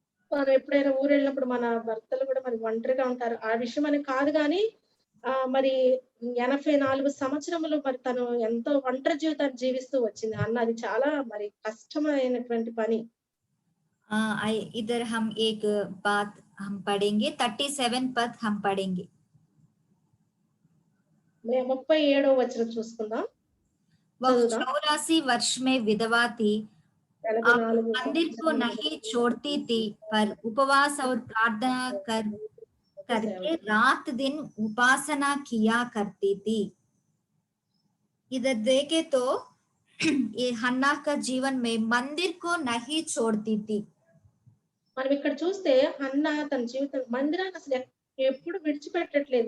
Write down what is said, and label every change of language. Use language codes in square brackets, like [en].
[te] మనం ఎప్పుడైనా ఊరెళ్ళినప్పుడు మన భర్తలు కూడా మరి ఒంటరిగా ఉంటారు. ఆ విషయం అని కాదు గానీ మరి 84 సంవత్సరములు మరి తను ఎంతో ఒంటరి జీవితాన్ని జీవిస్తూ వచ్చింది అన్న. అది చాలా మరి కష్టమైనటువంటి పని. [hi] इधर हम एक बात हम पढ़ेंगे, 37 पद हम पढ़ेंगे। [te] 37వ వచనం చూసుకుందాం. [hi] वह 84 वर्ष में विधवा थी, अब मंदिर को नहीं छोड़ती थी, पर उपवास और प्रार्थना करके रात दिन उपासना किया करती थी। इधर देखे तो ये हन्ना का जीवन में मंदिर को नहीं छोड़ती थी। [te] మనం ఇక్కడ చూస్తే హన్నా తన జీవితం మందిరాన్ని అసలు ఎప్పుడు విడిచిపెట్టట్లేదు.